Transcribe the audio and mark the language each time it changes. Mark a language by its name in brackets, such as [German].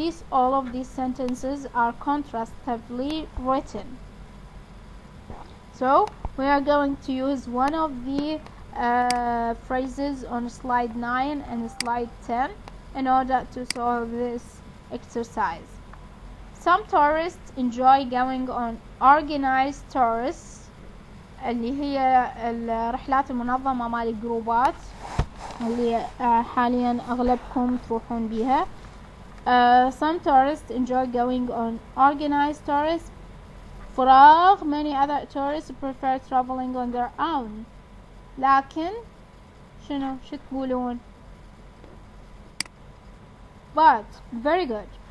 [English] All of these sentences are contrastively written. So we are going to use one of the phrases on slide 9 and slide 10 in order to solve this exercise. Some tourists enjoy going on organized tours [Arabic] اللي هي الرحلات المنظمة مال الجروبات اللي حاليا أغلبكم تروحون بيها. [English] Some tourists enjoy going on organized tours. [Arabic] فراغ [English] many other tourists prefer traveling on their own. [Arabic] لكن شو تقولون؟ [English] But very good.